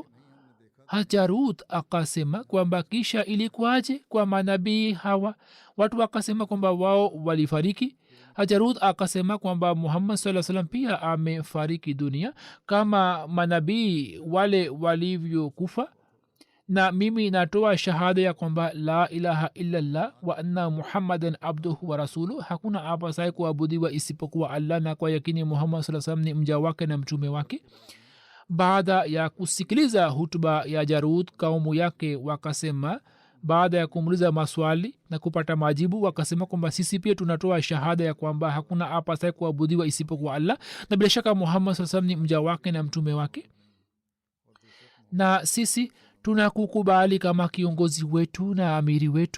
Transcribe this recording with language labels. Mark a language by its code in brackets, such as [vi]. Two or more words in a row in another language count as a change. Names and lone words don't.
[sw] hajarut akasema kwamba kisha ilikuwaje kwa manabii hawa? watu wakasema kwamba wao walifariki. hajarut akasema kwamba muhammad saa salam pia amefariki dunia kama manabii wale walivyokufa, na mimi natoa shahada ya kwamba [ar] لا إله إلا الله وأن محمدا عبده ورسوله, [sw] hakuna apasaye kuabudiwa isipokuwa allah, na kwa yakini muhammad saa salam ni mja wake na mtume wake. baada ya kusikiliza hutuba ya jarud, kaumu yake wakasema baada ya kumuuliza maswali na kupata majibu wakasema kwamba sisi pia tunatoa shahada ya kwamba hakuna apasaye kuabudiwa isipokuwa allah na bila shaka muhammad saa salam ni mja wake na mtume wake na sisi tunakukubali kama kiongozi wetu na amiri wetu.